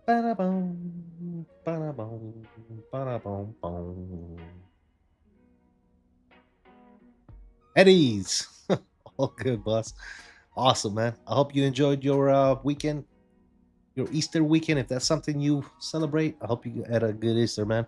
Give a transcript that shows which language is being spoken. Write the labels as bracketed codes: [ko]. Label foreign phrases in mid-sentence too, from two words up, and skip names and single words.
[en] Ba-da-boom, ba-da-boom, ba-da-boom, boom. Eddie's. All good, boss. Awesome, man. I hope you enjoyed your weekend, your Easter weekend. If that's something you celebrate, I hope you had a good Easter, man.